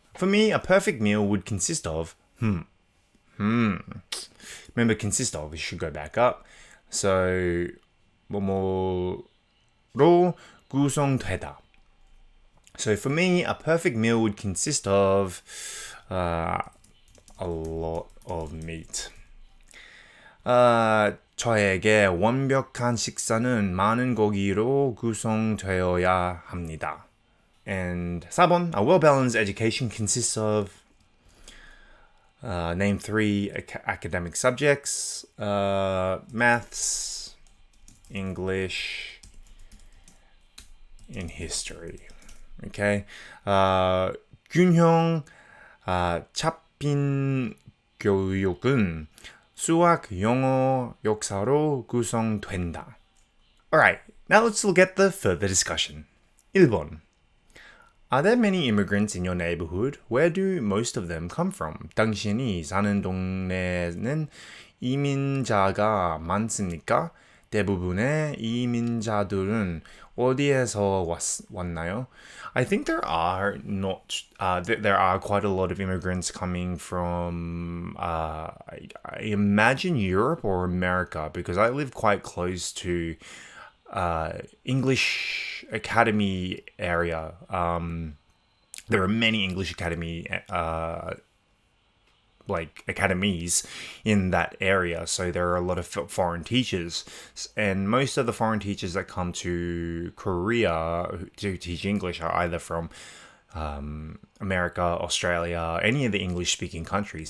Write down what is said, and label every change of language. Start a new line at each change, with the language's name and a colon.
English: For me, a perfect meal would consist of Remember, consist of, we should go back up.
Korean: So, 뭐뭐로 구성되다.
English: So for me, a perfect meal would consist of a lot of meat.
Korean: 저에게 완벽한 식사는 많은 고기로 구성되어야 합니다.
English: And
Korean: 4번,
English: a well-balanced education consists of name 3 academic subjects, maths, English, and history. Okay.
Korean: 균형 잡힌 교육은 수학, 영어, 역사로 구성된다.
English: Alright, now let's look at the further discussion. 1번. Are there many immigrants in your neighborhood? Where do most of them come from?
Korean: 당신이 사는 동네는 이민자가 많습니까? 대부분의 이민자들은 어디에서 왔나요?
English: I think there are not. There are quite a lot of immigrants coming from. I imagine Europe or America because I live quite close to English Academy area. There are many English Academy academies in that area, so there are a lot of foreign teachers, and most of the foreign teachers that come to Korea to teach English are either from America, Australia, any of the English-speaking countries.